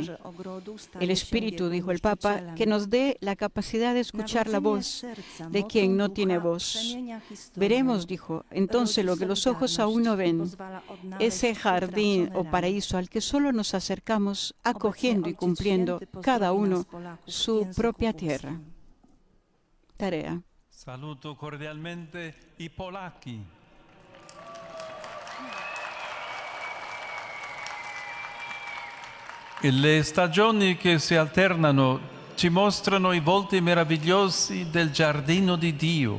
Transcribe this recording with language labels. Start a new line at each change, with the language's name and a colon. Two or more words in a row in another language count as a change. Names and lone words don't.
Spanish: El Espíritu, dijo el Papa, que nos dé la capacidad de escuchar la voz de quien no tiene voz. Veremos, dijo, entonces lo que los ojos aún no ven, ese jardín o paraíso al que solo nos acercamos, acogiendo y cumpliendo cada uno su propia tierra. Tarea.
Italian: Saluto cordialmente i polacchi. Le stagioni che si alternano ci mostrano i volti meravigliosi del giardino di Dio.